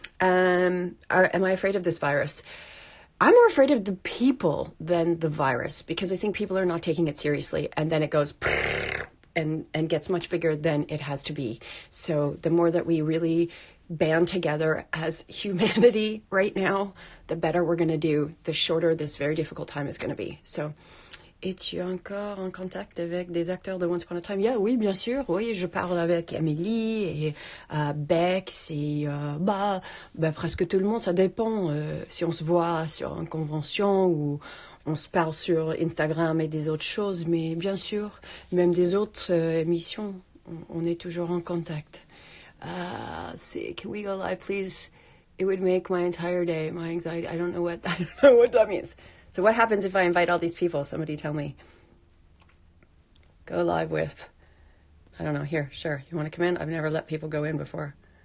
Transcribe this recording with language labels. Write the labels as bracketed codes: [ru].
[en] Am I afraid of this virus? I'm more afraid of the people than the virus, because I think people are not taking it seriously, and then it goes and gets much bigger than it has to be. So the more that we really band together as humanity right now, the better we're going to do, the shorter this very difficult time is going to be. [fr] So, es-tu encore en contact avec des acteurs de Once Upon a Time? Yeah, oui, bien sûr. Oui, je parle avec Amélie et Bex et presque tout le monde. Ça dépend si on se voit sur une convention ou on se parle sur Instagram et des autres choses, mais bien sûr, même des autres émissions, on est toujours en contact. [en] Can we go live, please? It would make my entire day, my anxiety. I don't know what that means. So what happens if I invite all these people? Somebody tell me. Go live with, I don't know, here, sure. You want to come in? I've never let people go in before.